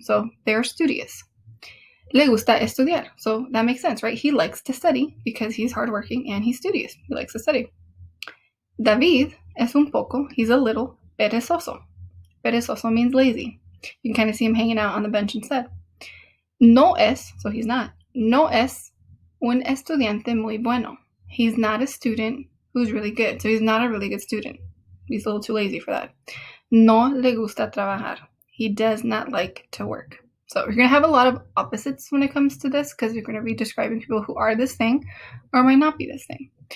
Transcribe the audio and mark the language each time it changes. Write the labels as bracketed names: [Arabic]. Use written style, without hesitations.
[English] So they're studious. [Spanish] Le gusta estudiar. [English] So that makes sense, right? He likes to study because he's hardworking and he's studious. He likes to study. [Spanish] David es un poco, [English] he's a little [Spanish] perezoso. [English] Perezoso means lazy. You can kind of see him hanging out on the bench instead. [Spanish] No es, [English] so he's not. [Spanish] No es un estudiante muy bueno. [English] He's not a student who's really good. So he's not a really good student. He's a little too lazy for that. [Spanish] No le gusta trabajar. [English] He does not like to work. So you're going to have a lot of opposites when it comes to this because you're going to be describing people who are this thing or might not be this thing.